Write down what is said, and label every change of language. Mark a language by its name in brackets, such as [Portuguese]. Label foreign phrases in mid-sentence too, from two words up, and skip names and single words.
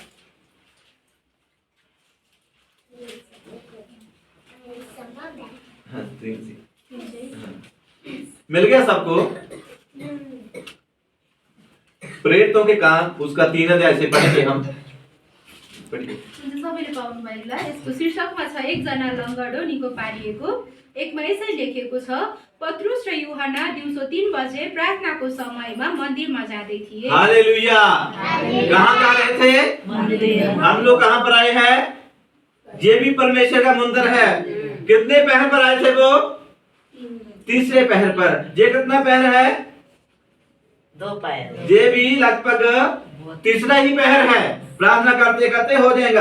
[Hindi] हाँ, 3 से। हाँ। मिल गया सबको? प्रेरितों के काम उसका 3 अध्याय से पढ़ेंगे हम। पढ़िए। [Nepali] सबैले पाउनु भएला। यसको शीर्षकमा छ एकजना लङ्गडो निको पारिएको। एकमा यसरी लेखिएको छ, पत्रुस र यूहन्ना दिउँसो 3 बजे प्रार्थनाको समयमा मन्दिरमा जाँदै थिए। [Hindi] हालेलुया। कहाँ जा रहे थे? हम लोग कहाँ पर आए हैं? ये भी परमेश्वर का मंदिर है। कितने पहर पर आए थे वो? तीसरे पहर पर। ये कितना पहर है? 2 पहर। ये भी लगभग तीसरा ही पहर है। प्रार्थना करते करते हो जाएगा।